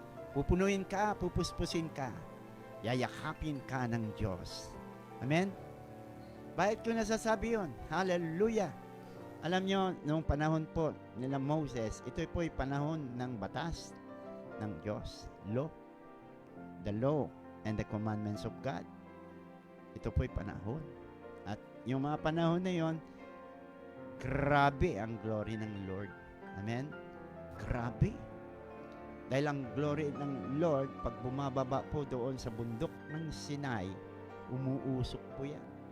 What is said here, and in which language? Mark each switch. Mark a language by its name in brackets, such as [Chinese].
[Filipino] Pupunuin ka, pupuspusin ka, yayakapin ka ng Diyos. Amen? Bakit ko nasasabi yun? Hallelujah! Alam nyo, noong panahon po nila Moses, ito po'y panahon ng batas ng Diyos. [English] Law. The law and the commandments of God. [Filipino] Ito po'y panahon. At yung mga panahon na yon, grabe ang glory ng Lord. Amen? Grabe. Dahil ang glory ng Lord, pag bumababa po doon sa bundok ng Sinai, umuusok po yan.